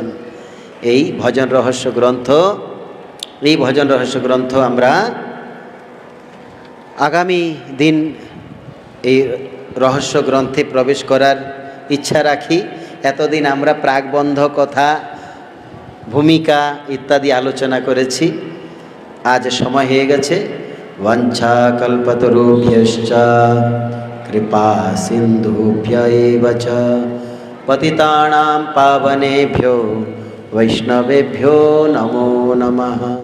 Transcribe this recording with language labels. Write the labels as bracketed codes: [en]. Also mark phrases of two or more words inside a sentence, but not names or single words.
[bn] এই ভজন রহস্য গ্রন্থ, এই ভজন রহস্য গ্রন্থ আমরা আগামী দিন এই রহস্য গ্রন্থে প্রবেশ করার ইচ্ছা রাখি। এতদিন আমরা প্রাকবন্ধ কথা, ভূমিকা ইত্যাদি আলোচনা করেছি। আজ সময় হয়ে গেছে। [sa] বাঞ্ছা কল্পতরুভ্যশ্চ কৃপা সিন্ধুভ্য এব চ পতিতানাং পাবনেভ্যো বৈষ্ণবেভ্যো নমো নমঃ।